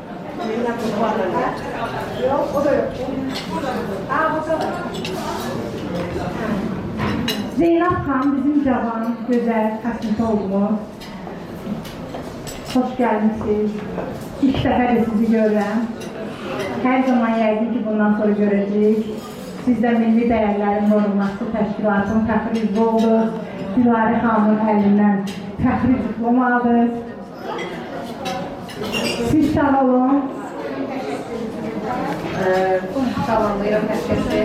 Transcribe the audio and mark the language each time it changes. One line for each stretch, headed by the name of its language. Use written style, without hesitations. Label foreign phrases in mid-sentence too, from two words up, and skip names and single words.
Turkish: Yok, o da yok. Burada. Zeynep Han bizim cavan, güzel, Kasımoğlu. Hoş geldiniz.
Azerbaijani: İlk sefer de sizi görürəm. Her zaman yəqin ki, bundan sonra görəcəyik. Sizdə milli dəyərlərin qorunması təşkilatının fəxri üzvü oldu. Dilarə xanımın əlindən fəxri diplom aldı. Siz sağ olun. Salamlayıram hər kəsi.